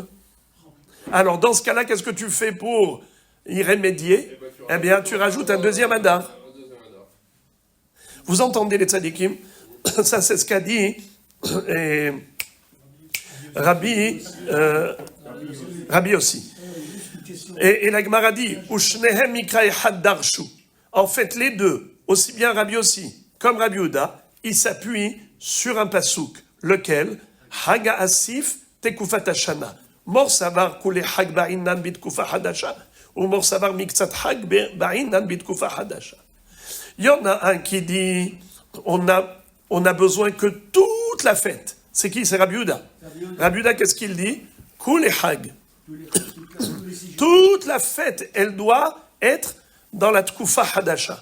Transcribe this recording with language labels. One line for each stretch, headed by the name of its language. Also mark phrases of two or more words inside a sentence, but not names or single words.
French: Alors, dans ce cas-là, qu'est-ce que tu fais pour y remédier? Eh bien, tu rajoutes un deuxième Adar. Vous entendez les tzadikim? Ça, c'est ce qu'a dit Rabbi aussi. Et la Gemara dit,
Hebrew: ושניהם מקרא אחד דרשו.
French: En fait, les deux, aussi bien Rabbi aussi comme Rabbi Yehuda, ils s'appuient sur un pasouk, lequel
Hebrew: חג האסיף תקופת השנה.
Aramaic: מר סבר כולי חג בעינן בתקופה חדשה ומר סבר מקצת חג בעינן בתקופה חדשה.
French: Il y en a un qui dit, on a besoin que toute la fête. C'est qui? C'est Rabbi Yehuda. Rabbi Yehuda, qu'est-ce qu'il dit?
Hebrew: כולי חג.
French: Toute la fête, elle doit être dans la
Hebrew: תקופה חדשה.